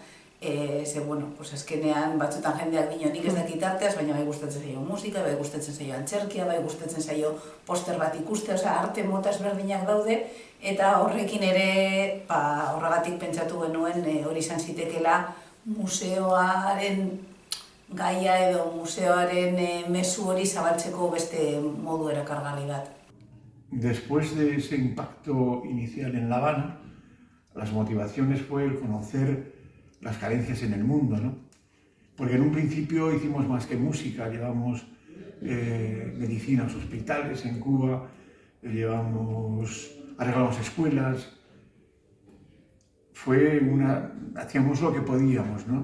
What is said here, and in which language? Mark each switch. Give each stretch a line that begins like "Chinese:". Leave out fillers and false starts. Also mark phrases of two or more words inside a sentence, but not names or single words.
Basque: Azkenean batzutan jendeak dio nik ez dakit arteaz, baina bai gustatzen zaio musika, bai gustatzen zaio antzerkia, bai gustatzen zaio poster bat ikustea, arte mota ezberdinak daude, eta horrekin ere horregatik pentsatu genuen hori izan zitekeela museoaren gaia edo museoaren mezu hori zabaltzeko beste modu erakargarri bat.
Spanish: Después de ese impacto inicial en La Habana, las motivaciones fue el conocer las carencias en el mundo, ¿no? Porque en un principio hicimos más que música, llevamos medicina a los hospitales en Cuba, arreglamos escuelas, hacíamos lo que podíamos, ¿no?